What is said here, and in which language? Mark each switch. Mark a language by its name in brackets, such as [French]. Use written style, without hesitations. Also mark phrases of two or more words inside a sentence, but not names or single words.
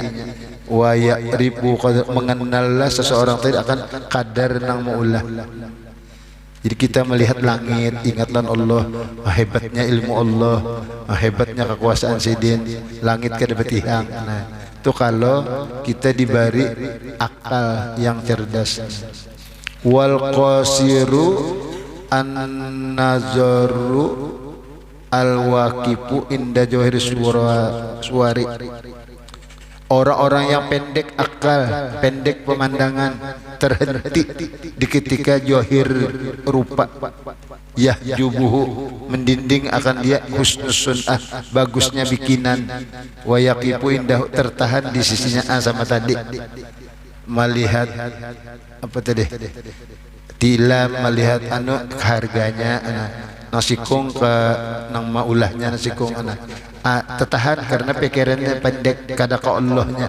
[Arabic] ويعرف, [Banjar] mengenallah seseorang tadi akan kadar nang maulah. Jadi kita melihat langit, ingatlah Allah, hebatnya ilmu Allah, hebatnya kekuasaan Sidin, langit kada betihang. [Indonesian] Nah, itu kalau kita diberi akal yang cerdas. [Arabic] والقاصر النظر الواقف عند جواهر الصور, [Indonesian] orang-orang yang pendek akal, pendek pemandangan, terhenti di ketika johir rupa, yahjubuhu, mendinding akan dia [Arabic] حسن الصنعة, [Indonesian] bagusnya bikinan, [Arabic] ويقف عنده, [Indonesian] tertahan di sisinya. [Banjar] Sama tadi melihat apa tadi, tilam, melihat harganya, nasikung ke nang maulahnya, nasikung tertahan karena pikirannya pendek kada ka Allahnya.